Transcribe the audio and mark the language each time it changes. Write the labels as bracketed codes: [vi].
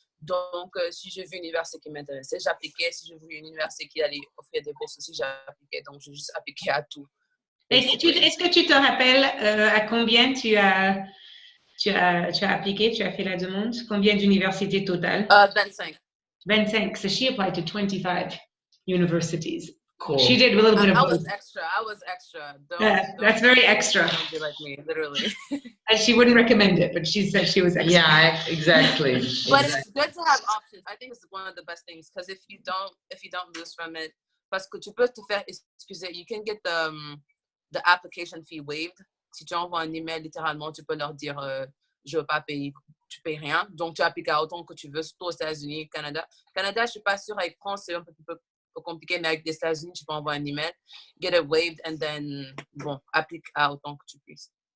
[fr] Donc, si j'ai vu une université qui m'intéressait, j'appliquais. Si j'ai vu une université qui allait offrir des bourses aussi, j'appliquais. Donc, j'ai juste appliqué à tout. Est-ce que tu te rappelles à combien tu as appliqué, tu as fait la demande? Combien d'universités totales? 25. 25. [en] So she applied to 25 universities. Cool. She did a little bit of I both. I was extra. That's very extra. Don't be like me, literally. And she wouldn't recommend it, but she said she was extra. Yeah, exactly. But it's good to have options. I think it's one of the best things because if you don't lose from it, [fr] parce que tu peux te faire excuser. [en] You can get the application fee waived. [fr] Si tu envoies un email, littéralement, tu peux leur dire je ne veux pas payer, tu ne payes rien. Donc, tu appliques à autant que tu veux, surtout aux États-Unis, Canada. Canada, je ne suis pas sûre, avec France, c'est un peu compliqué, mais avec les États-Unis, tu peux envoyer un email, [en] get it waived, and then, [fr] bon, applique à autant que tu puisses.